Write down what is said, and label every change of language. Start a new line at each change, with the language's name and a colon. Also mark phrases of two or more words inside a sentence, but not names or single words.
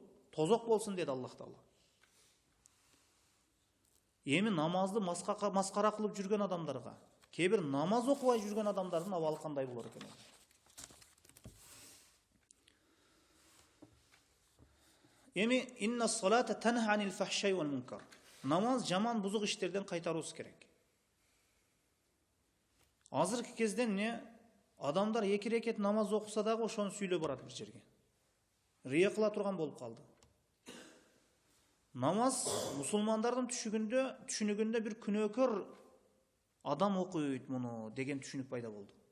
Kyrgyz: Тозок болсун деди Аллах Таала. Эми намазды маскара кылып жүргөн адамдарга, кээ бир намаз окубай жүргөн адамдардын абалы кандай болор экен?
Arabic: Эми إن الصلاة تنهى عن الفحشاء والمنكر.
Kyrgyz: Намаз жаман бузук иштерден кайтаруусу керек. Азыркы кезде эмне адамдар 2 рекет намаз окуса дагы ошону сүйлөп барат бир жерге. Рия кыла турган болуп калды. Намаз мусулмандардын түшүнүгүндө бир күнөөкөр адам окуйт муну деген түшүнүк пайда болду.